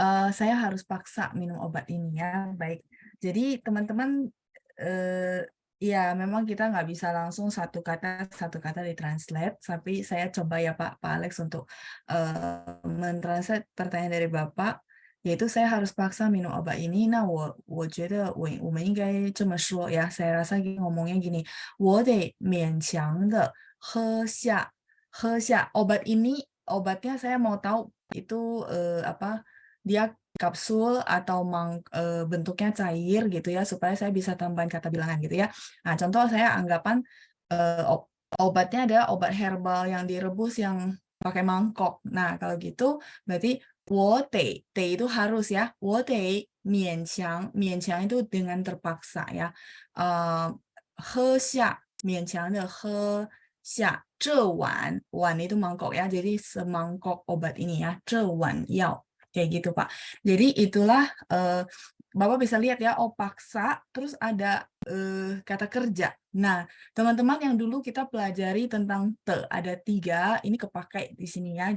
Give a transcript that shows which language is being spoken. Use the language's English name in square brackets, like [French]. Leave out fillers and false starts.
[Indonesian] Saya harus paksa minum obat ini ya. Baik. Jadi teman-teman ya memang kita nggak bisa langsung satu kata ditranslate, tapi saya coba ya Pak Alex untuk mentranslate pertanyaan dari Bapak, yaitu saya harus paksa minum obat ini. [Chinese] Nah, 我觉得我们应该这么说 ya. [Indonesian] Saya rasa ngomongnya gini, [Chinese] 我得勉强的喝下 [Indonesian] obat ini. Obatnya saya mau tahu itu apa? Dia kapsul atau bentuknya cair gitu ya, supaya saya bisa tambahin kata bilangan gitu ya. Nah, contoh saya anggapan obatnya adalah obat herbal yang direbus yang pakai mangkok. Nah, kalau gitu berarti 我得 itu harus ya. [Chinese] 我得勉强 [Indonesian] itu dengan terpaksa ya. [Chinese] 喝下 勉强的喝下 这碗 [Indonesian] itu mangkok ya. Jadi semangkok obat ini ya. [Chinese] 这碗药 [Indonesian] kayak gitu Pak. Jadi itulah Bapak bisa lihat ya, paksa, terus ada kata kerja. Nah, teman-teman yang dulu kita pelajari tentang te, ada 3, ini kepakai di sini ya.